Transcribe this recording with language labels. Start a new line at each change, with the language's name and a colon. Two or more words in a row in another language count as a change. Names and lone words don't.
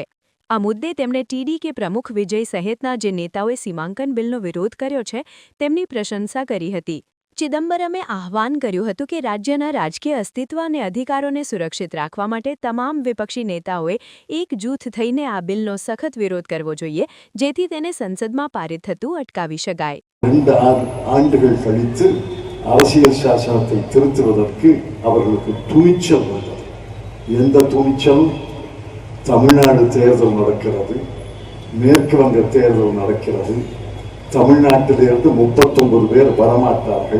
Gujarati: આ મુદ્દે તેમણે ટીડીકે પ્રમુખ વિજય સહિતના જે નેતાઓએ સીમાંકન બિલનો વિરોધ કર્યો છે તેમની પ્રશંસા કરી હતી. ચિદમ્બરમે આહ્વાન કર્યું હતું કે રાજ્યના રાજકીય અસ્તિત્વ અને અધિકારોને સુરક્ષિત રાખવા માટે તમામ વિપક્ષી નેતાઓએ એકજૂથ થઈને આ બિલનો સખત વિરોધ કરવો જોઈએ, જેથી તેને સંસદમાં પારિત થતું અટકાવી શકાય.
Tamil: 2 ஆண்டுகள் கழித்து அரசியல் சாசனத்தை திருத்துவதற்கு அவர்களுக்கு துணிச்சல் வந்தது. எந்த துணிச்சலும்? தமிழ்நாடு தேர்தல் நடக்கிறது, மேற்கு வங்க தேர்தல் நடக்கிறது. தமிழ்நாட்டிலிருந்து 39 பேர் வரமாட்டார்கள்.